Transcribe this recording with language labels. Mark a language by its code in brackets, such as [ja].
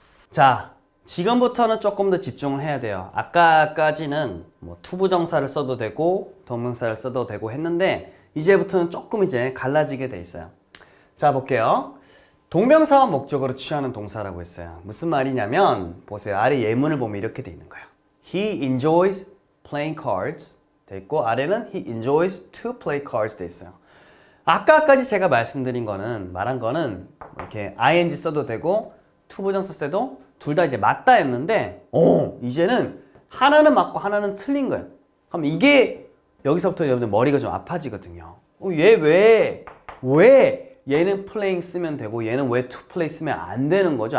[ko] 자, 지금부터는 조금 더 집중을 해야 돼요. 아까까지는 뭐 투부정사를 써도 되고 동명사를 써도 되고 했는데 이제부터는 조금 이제 갈라지게 돼 있어요. 자, 볼게요. 동명사와 목적어로 취하는 동사라고 했어요. 무슨 말이냐면 보세요. 아래 예문을 보면 이렇게 돼 있는 거예요. [en] He enjoys playing cards [ko] 돼 있고 아래는 [en] he enjoys to play cards [ko] 돼 있어요. 아까까지 제가 말한 거는 이렇게 ing 써도 되고 투부정사 써도 둘 다 이제 맞다 했는데 이제는 하나는 맞고 하나는 틀린 거예요. 그럼 이게 여기서부터 여러분들 머리가 좀 아파지거든요. 얘 왜 얘는 playing 쓰면 되고 얘는 왜 [en] to play [ko] 쓰면 안 되는 거죠?